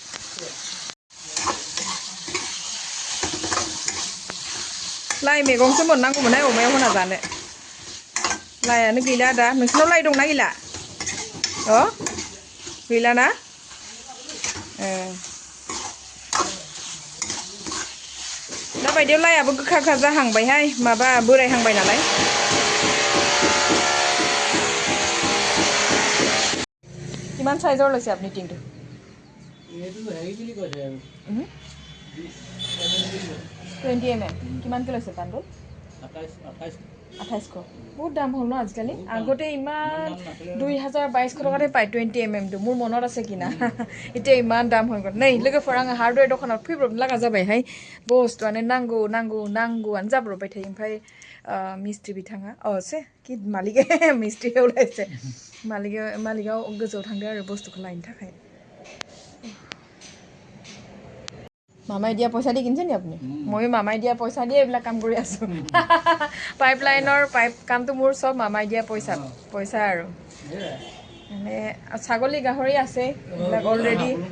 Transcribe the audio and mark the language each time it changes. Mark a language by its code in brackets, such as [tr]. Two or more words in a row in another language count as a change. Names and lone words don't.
[brx] लाइ मैगंसो मोननांगौमोनहाय अमायाव होना जानो लाइआनो गैला दा नोंसिनाव लाइ दंना गैला गैला ना दा बायदियाव लाइआबो गोखा जाहांबायहाय माबा बोरायहांबाय नालाय [as] কিমান সাইজৰ লৈছে আপুনি টিংটো এইটো হেৰি বুলি কৈছে 20 mm কিমানকে লৈছে বান্ডল [brx] 2800 [as] বহুত দাম হ'ল ন আজিকালি আগতে ইমান 2022 টকাতে পায় 20 mm টো মোৰ মনত আছে কিনা এতিয়া ইমান দাম হৈ গ'ল [brx] नै लोगोफोर आङो हार्डवेयर दखानाव फैब्रबनो लागा जाबायहाय बस्तुआनो नांगौआनो जाब्रबबाय थायो ओमफ्राय मिस्ट्रि बिथाङा से कि मालिक मिस्ट्रि एवलायसे मालिकआव गोजौआव थांदो आरो बस्तुखौ लायनो थाखाय [as] মামাই দিয়া পইচা দি কিনছে নি আপুনি মই মামাই দিয়া পইচা দিয়ে এইবিলাক কাম কৰি আছো পাইপলাইনৰ কামটো মোৰ সব মামাই দিয়া পইচা আৰু মানে ছাগলী গাহৰি আছে এইবিলাক অলৰেডি